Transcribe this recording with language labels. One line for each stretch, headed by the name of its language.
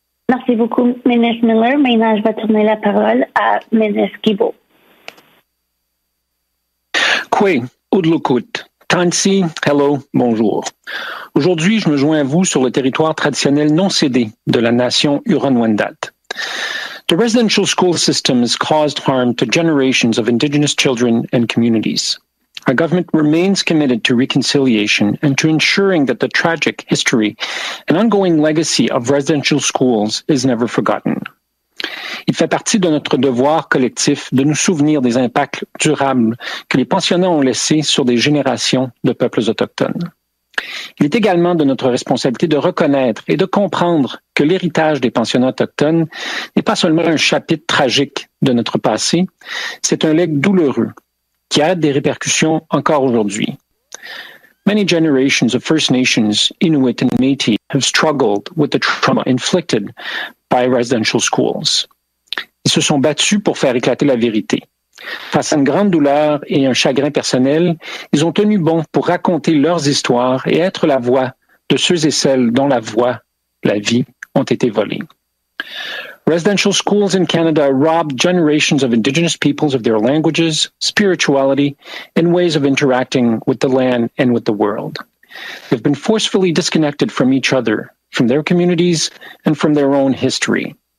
French: Merci beaucoup, Ministre Miller. Maintenant, je vais tourner la parole à Ministre Guibault. Kwe, Udlukut, Tansi, hello, bonjour. Aujourd'hui, je me joins à vous sur le territoire traditionnel non cédé de la nation Huron-Wendat.
English: The residential school system has caused harm to generations of Indigenous children and communities. Our government remains committed to reconciliation and to ensuring that the tragic history and ongoing legacy of residential schools is never forgotten.
French: Il fait partie de notre devoir collectif de nous souvenir des impacts durables que les pensionnats ont laissés sur des générations de peuples autochtones. Il est également de notre responsabilité de reconnaître et de comprendre que l'héritage des pensionnats autochtones n'est pas seulement un chapitre tragique de notre passé, c'est un legs douloureux qui a des répercussions encore aujourd'hui.
English: Many generations of First Nations, Inuit and Métis have struggled with the trauma inflicted by residential schools.
French: Ils se sont battus pour faire éclater la vérité. Face à une grande douleur et un chagrin personnel, ils ont tenu bon pour raconter leurs histoires et être la voix de ceux et celles dont la voix, la vie, ont été volées.
English: Residential schools in Canada robbed generations of Indigenous peoples of their languages, spirituality, and ways of interacting with the land and with the world. They've been forcefully disconnected from each other, from their communities, and from their own history.